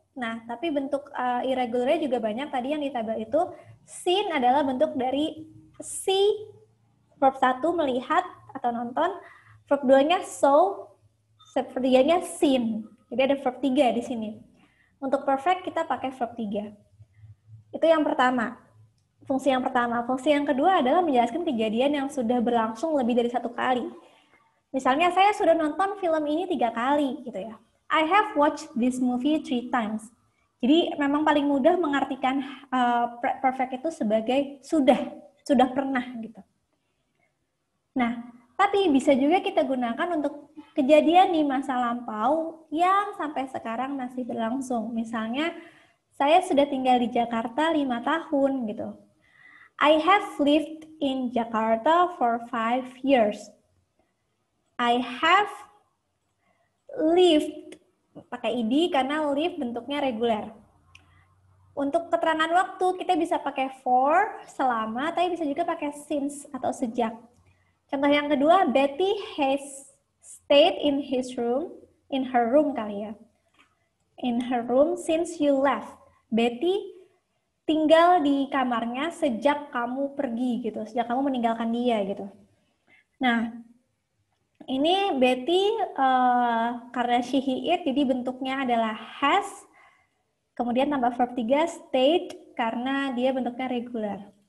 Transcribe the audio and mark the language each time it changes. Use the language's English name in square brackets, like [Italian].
[Indonesian] Nah, tapi bentuk irregularnya juga banyak. Tadi yang di tabel itu, seen adalah bentuk dari see, verb 1 melihat atau nonton, verb 2-nya saw, verb 3-nya seen. Jadi ada verb 3 di sini. Untuk perfect kita pakai verb 3. Itu yang pertama. Fungsi yang pertama. Fungsi yang kedua adalah menjelaskan kejadian yang sudah berlangsung lebih dari 1 kali. Misalnya saya sudah nonton film ini 3 kali gitu ya. [English] I have watched this movie 3 times. [Indonesian] Jadi memang paling mudah mengartikan perfect itu sebagai sudah pernah gitu. Nah, tapi bisa juga kita gunakan untuk kejadian di masa lampau yang sampai sekarang masih berlangsung. Misalnya saya sudah tinggal di Jakarta 5 tahun gitu. [English] I have lived in Jakarta for 5 years. I have lived, [Indonesian] pakai id karena live bentuknya reguler. Untuk keterangan waktu, kita bisa pakai for, selama, tapi bisa juga pakai since atau sejak. Contoh yang kedua, [English] Betty has stayed in her room [Indonesian] kali ya. [English] In her room since you left. [Indonesian] Betty tinggal di kamarnya sejak kamu pergi gitu, sejak kamu meninggalkan dia gitu. Nah, ini Betty karena she, he, it, jadi bentuknya adalah has, kemudian tambah verb 3 stayed karena dia bentuknya regular.